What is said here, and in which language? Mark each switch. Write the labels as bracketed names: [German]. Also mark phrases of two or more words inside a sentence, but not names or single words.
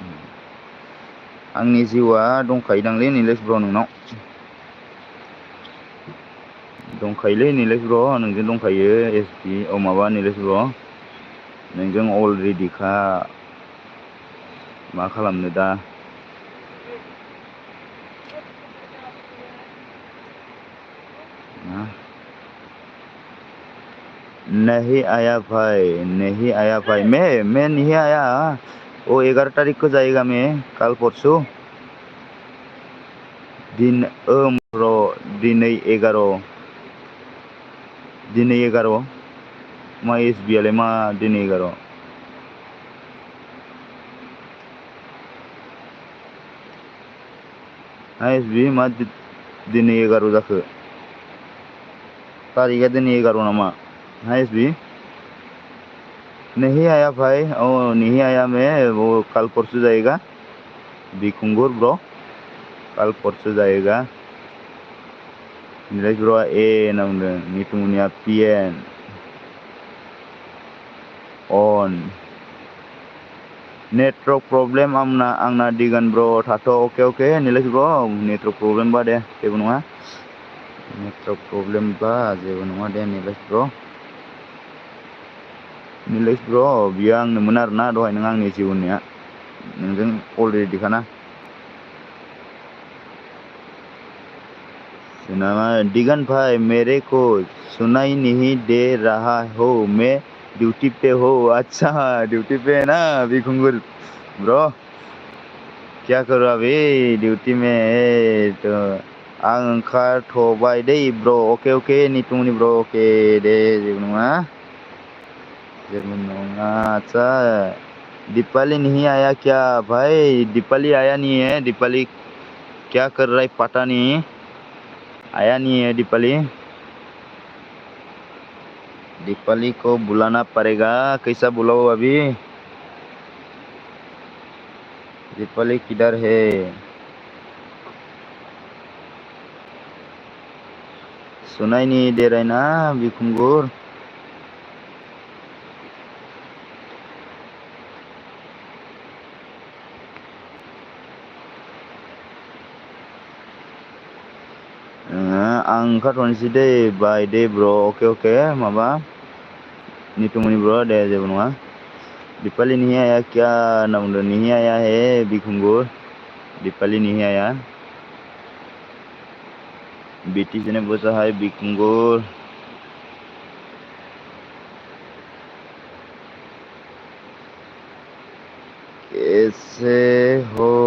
[Bodo] आंनि जिउआ दंखायोदांलै निलेश ब्र' नोंनाव दंखायोलै निलेश ब्र' नोंजों दंखायो एसबि माबा निलेश ब्र' नोंजों अलरेडिखा मा खालामनो दा [Hindi] नहीं आया भाई मैं नहीं आया वो 11 तारीख को जाएगा मैं कल परसों [Bodo] ब्रो दिनै 11 मा एसबि आलाय मा दिनै 11 एसबि मा दिनै 11 जाखो तारीखा दिनै 11 नामा एसबि [Hindi] नहीं आया भाई नहीं आया मैं वो कल परसों जाएगा बिखुंगुर ब्रो कल परसों जाएगा निलेश ब्रो [Bodo] होनना बुंदों नितुमनिया पिएन अन नेटवर्क प्रब्लेम आंना दिगान ब्र थाथ' अके निलेश ब्र नेटवर्क प्रब्लेम बा दे जेबो नङा नेटवर्क प्रब्लेम बा जेबो नङा दे निलेश ब्र बियो आंनोमोन आरोना दहाय नों आंनि जिउ होननाया नोंजों अलरेडिखाना सुनामा दिगन [Hindi] भाई मेरे को सुनाई नहीं दे रहा हो, मैं ड्यूटी पे हो। अच्छा ड्यूटी पे है ना बिखुंगुर ब्रो, क्या करो अभी ड्यूटी में है तो [Bodo] आं ओंखारथ'बाय दे ब्रो। ओके ओके नितुमनि ब्रो ओके दे जेबो नङा जेबो नङा। [Hindi] अच्छा दीपाली नहीं आया क्या भाई? दीपाली आया नहीं है। दीपाली क्या कर रहा है पता नहीं, आया नहीं है दीपाली। दीपाली को बुलाना पड़ेगा, कैसा बुलाओ अभी? दीपाली किधर है? सुनाई नहीं दे रहा है ना बिखुंगुर। [Bodo] आं ओंखारथ'नोसै दे बाय दे ब्र'। ओके ओके माबा नितुमनि ब्र' दे जेबो नङा। [Hindi] दीपाली नहीं आया क्या ना बुंदों? नहीं आया है बिखुंगुर, दीपाली नहीं आया। बीटी से ने बोसा है बिखुंगुर। कैसे हो?